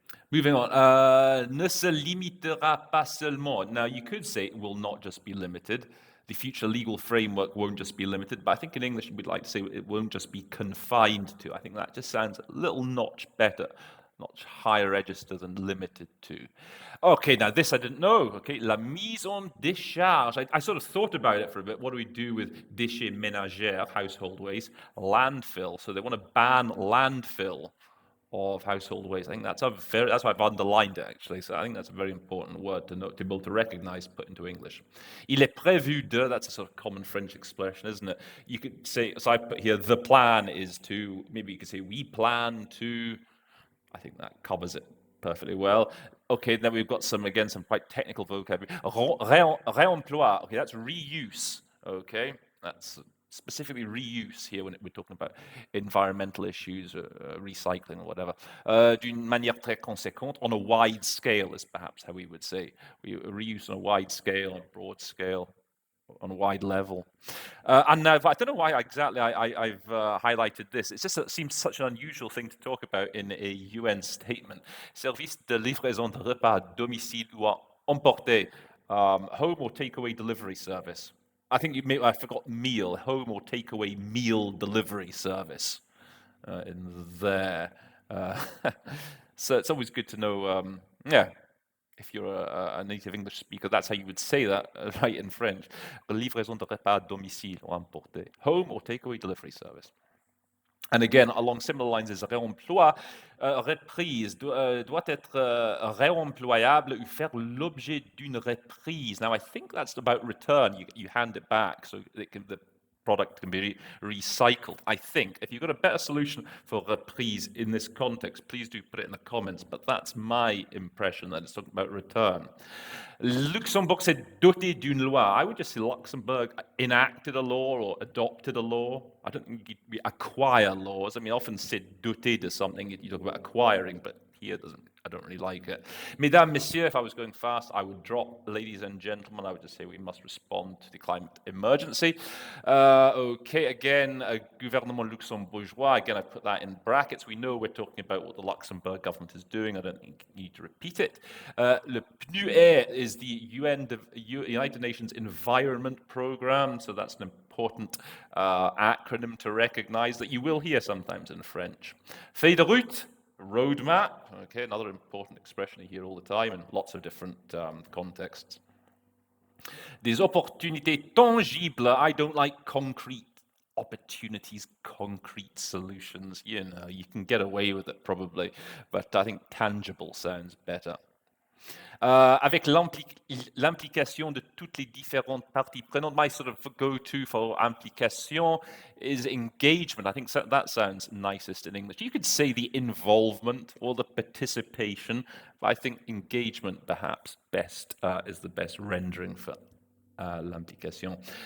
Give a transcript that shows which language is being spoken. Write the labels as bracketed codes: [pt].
[fr] Moving on, ne se limitera pas seulement. [en] Now, you could say it will not just be limited. The future legal framework won't just be limited, but I think in English we'd like to say it won't just be confined to. I think that just sounds a little notch better, notch higher register than limited to. Okay, now this I didn't know. [fr] Okay, la mise en décharge. [en] I sort of thought about it for a bit. What do we do with [fr] déchets ménagères, [en] household waste, landfill? So they want to ban landfill of household waste. I think that's why I've underlined it actually. So I think that's a very important word to be able to recognize, put into English. [fr] Il est prévu de, [en] that's a sort of common French expression, isn't it? You could say, so I put here, the plan is to, maybe you could say we plan to, I think that covers it perfectly well. Okay, then we've got some, again, some quite technical vocabulary. Réemploi, okay, that's reuse, okay? That's specifically reuse here when we're talking about environmental issues, recycling or whatever. [fr] D'une manière très conséquente, [en] on a wide scale is perhaps how we would say. We reuse on a wide scale, on a broad scale, on a wide level. And now, I don't know why exactly I've highlighted this. It's just that it seems such an unusual thing to talk about in a UN statement. [fr] Service de livraison de repas à domicile ou à emporter, [en] home or takeaway delivery service. I think I forgot meal, home or takeaway meal delivery service in there. Uh, so it's always good to know, yeah, if you're a native English speaker, that's how you would say that, right, in French. [fr] Livraison de repas à domicile ou emporter. [en] Home or takeaway delivery service. And again, along similar lines as [fr] réemploi, reprise doit être réemployable ou faire l'objet d'une reprise. [en] Now, I think that's about return. You hand it back so the product can be recycled. I think. If you've got a better solution for reprise in this context, please do put it in the comments. But that's my impression that it's talking about return. [fr] Luxembourg s'est doté d'une loi. [en] I would just say Luxembourg enacted a law or adopted a law. I don't think we acquire laws. I mean, often said doté to something, you talk about acquiring, but here I don't really like it. [fr] Mesdames, Messieurs, [en] if I was going fast, I would drop ladies and gentlemen. I would just say we must respond to the climate emergency. Okay, again, [fr] gouvernement luxembourgeois. [en] Again, I put that in brackets. We know we're talking about what the Luxembourg government is doing. I don't think you need to repeat it. Le PNUE is the United Nations Environment Programme, so that's an important acronym to recognize that you will hear sometimes in French. Feuille de route, roadmap, okay, another important expression you hear all the time in lots of different contexts. [fr] Des opportunités tangibles, [en] I don't like concrete opportunities, concrete solutions. You know, you can get away with it probably, but I think tangible sounds better. [fr] Avec l'implication de toutes les différentes parties prenantes. [en] My sort of go-to for implication is engagement. I think that sounds nicest in English. You could say the involvement or the participation, but I think engagement perhaps best is the best rendering for l'implication.